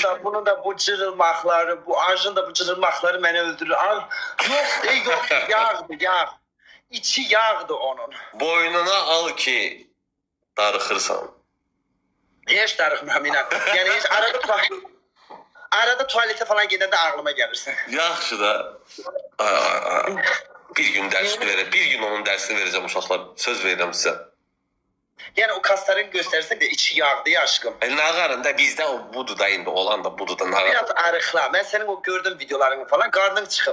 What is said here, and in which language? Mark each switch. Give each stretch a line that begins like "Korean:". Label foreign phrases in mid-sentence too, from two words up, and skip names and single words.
Turkish: bunun da bu cırılmakları, bu ağacın da bu cırılmakları beni öldürür. Ay yok, yok, yağdı. İçi yağdı onun.
Azerbaijani: Boynuna al ki darıxırsan.
Turkish: Hiç darıkmam inan. Yani hiç aradık bak.
Azerbaijani: Arada tuvalete falan gedəndə ağlıma gəlirsən. Yaxşı da. Bir gün dərsini verəcəm. Bir gün onun dərsini verəcəm uşaqlar. Söz verirəm sizə. Yəni o kasların göstərirsən də içi yağdı ya aşkım. Nağarın da bizdə o budur da indi olan da budur da nağar. Biraz arıqla. Mən sənin o gördüyüm videolarını falan qarnın çıxıb.